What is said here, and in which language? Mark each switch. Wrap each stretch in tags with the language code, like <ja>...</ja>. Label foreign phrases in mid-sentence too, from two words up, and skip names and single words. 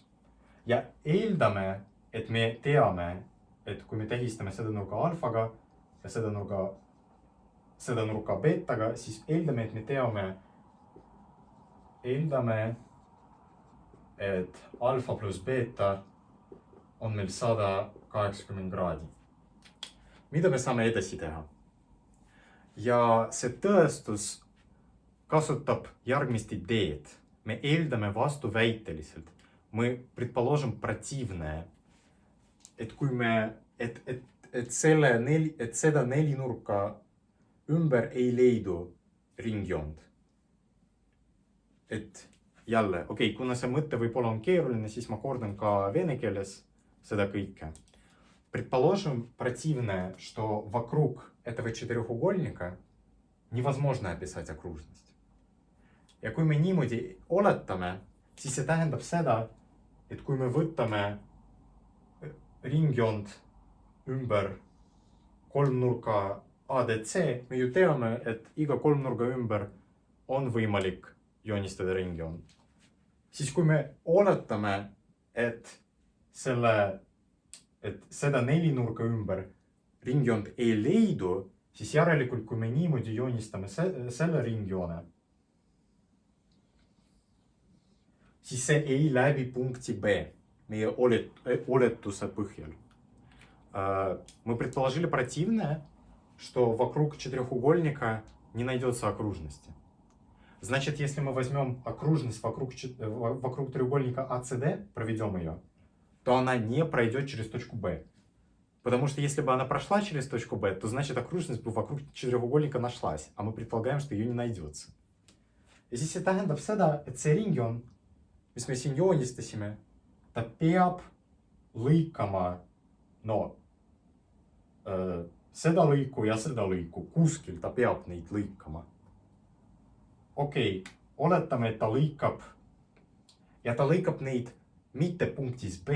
<et>Ja eeldame, et me teame, et kui me tähistame seda nurga alfaga ja seda nurga betaga, siis eeldame, et me eeldame, et alfa plus beta on meil 180 kraadi. Mida me saame edasi teha? Ja see tõestus kasutab järgmist ideed. Me eeldame vastuväiteliselt.</et> <ru>Мы предположим противное.</ru> <et>Et kui me, et seda nelinurka ümber ei leidu ringjoond. Et jälle, okei, kuna see mõte võib-olla on keeruline, siis ma kordan ka vene keeles seda kõike.</et> <ru>Предположим противное, что вокруг этого четырехугольника невозможно описать окружность.</ru> <et>Ja kui me niimoodi oletame, siis see tähendab seda, et kui me võtame ringjoond ümber kolmnurka ADC, me ju teame, et iga kolmnurga ümber on võimalik joonistada ringjoon. Siis kui me oletame, et seda nelinurga ümber ringjoond ei leidu, siis järelikult, kui me niimoodi joonistame selle ringjoone, siis see ei läbi punkti B meie oletuse põhjal.</et> <ru>Мы предположили противное, что вокруг четырехугольника не найдется окружности. Значит, если мы возьмем окружность вокруг треугольника ACD, проведем ее, то она не пройдет через точку B. Потому что если бы она прошла через точку B, то значит окружность бы вокруг четырехугольника нашлась, а мы предполагаем, что ее не найдется.</ru> <et>Ja siis see tähendab seda, et see ringjoon, mis me siin joonistasime, ta peab lõikama seda lõiku ja seda lõiku. Kuskil ta peab neid lõikama. Okei, oletame, et ta lõikab ja ta lõikab neid mitte punktis B.</et>